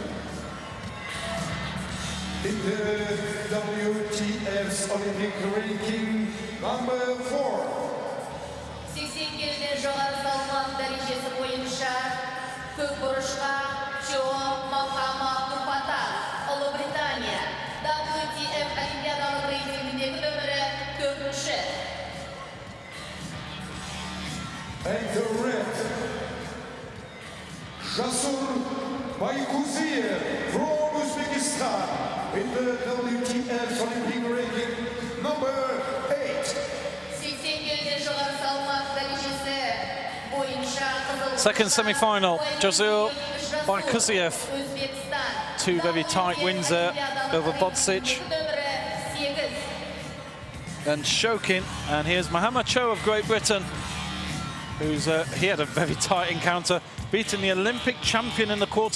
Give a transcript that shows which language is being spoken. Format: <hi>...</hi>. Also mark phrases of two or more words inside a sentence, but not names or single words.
<en>In the WTF's Olympic ranking number 4.</en> <kk>80 kelden жоғары салмақ дәрежесі бойынша көк бұрышқа Joe Mahama Abdul Fattah, Ұлыбритания. WTF Олимпиадалық рейтингіндегі нөмірі 4-ші.</kk> <en>And the red, Jasur Baykuziev from Uzbekistan in the WTF Olympic ranking number 8.</en> <kk>80 kelden жоғары салмақ дәрежесі бойынша қызыл.</kk> <en>Second semi-final, Jasur Baykuziev. 2 very tight wins there over Bodsic and Shokin. And here's Mohammed Cho of Great Britain, who's he had a very tight encounter, beating the Olympic champion in the quarter-final.</en>